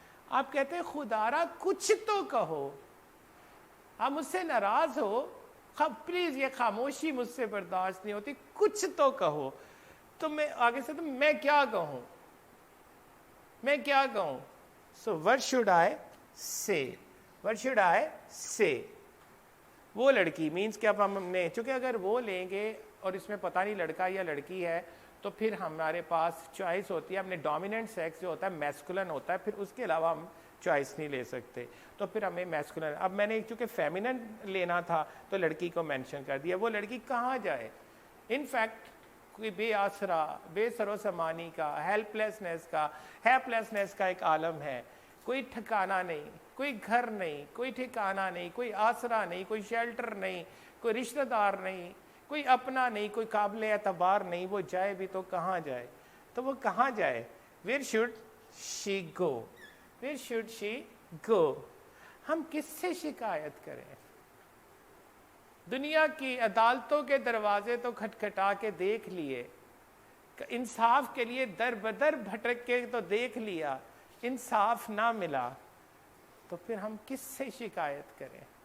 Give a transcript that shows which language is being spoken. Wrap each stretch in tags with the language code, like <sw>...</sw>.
<ur>آپ کہتے ہیں خدارا کچھ تو کہو, آپ مجھ سے ناراض ہو, پلیز یہ خاموشی مجھ سے برداشت نہیں ہوتی, کچھ تو کہو. تو میں آگے سے تو میں کیا کہوں, میں کیا کہوں.</ur> <en>So what should I say, what should I say.</en> <ur>وہ لڑکی مینس کہ اب ہم نے چونکہ اگر وہ لیں گے اور اس میں پتہ نہیں لڑکا یا لڑکی ہے, تو پھر ہمارے پاس چوائس ہوتی ہے, ہم نے ڈومیننٹ سیکس جو ہوتا ہے میسکولن ہوتا ہے, پھر اس کے علاوہ ہم چوائس نہیں لے سکتے, تو پھر ہمیں میسکولن. اب میں نے چونکہ فیمینن لینا تھا تو لڑکی کو مینشن کر دیا. وہ لڑکی کہاں جائے, ان فیکٹ کوئی بے آسرا, بے سر و سامانی کا, ہیلپ لیسنس کا ایک عالم ہے. کوئی ٹھکانہ نہیں, کوئی گھر نہیں, کوئی ٹھکانہ نہیں, کوئی آسرا نہیں, کوئی شیلٹر نہیں, کوئی رشتہ دار نہیں, کوئی اپنا نہیں, کوئی قابل اعتبار نہیں. وہ جائے بھی تو کہاں جائے, تو وہ کہاں جائے.</ur> <en>Where should she go, where should she go.</en> <ur>ہم کس سے شکایت کریں, دنیا کی عدالتوں کے دروازے تو کھٹکھٹا کے دیکھ لیے, انصاف کے لیے در بدر بھٹک کے تو دیکھ لیا, انصاف نہ ملا, تو پھر ہم کس سے شکایت کریں.</ur>